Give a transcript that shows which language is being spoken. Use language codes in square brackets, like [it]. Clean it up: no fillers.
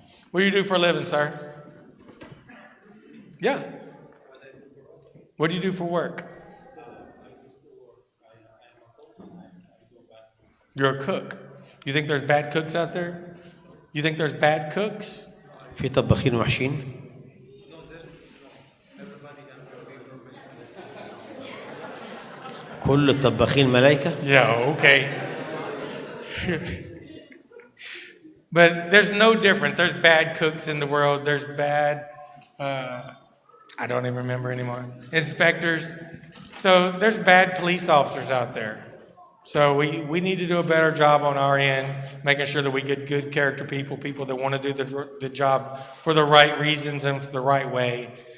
[en] What do you do for a living, sir? Yeah. What do you do for work? You're a cook. You think there's bad cooks out there? You think there's bad cooks? [ar] في طباخين وحشين؟ كل الطباخين ملايكة؟ [en] Yeah, okay. But there's no difference. There's bad cooks in the world. There's bad, I don't even remember anymore, inspectors. So there's bad police officers out there. So we need to do a better job on our end, making sure that we get good character people that want to do the job for the right reasons and for the right way.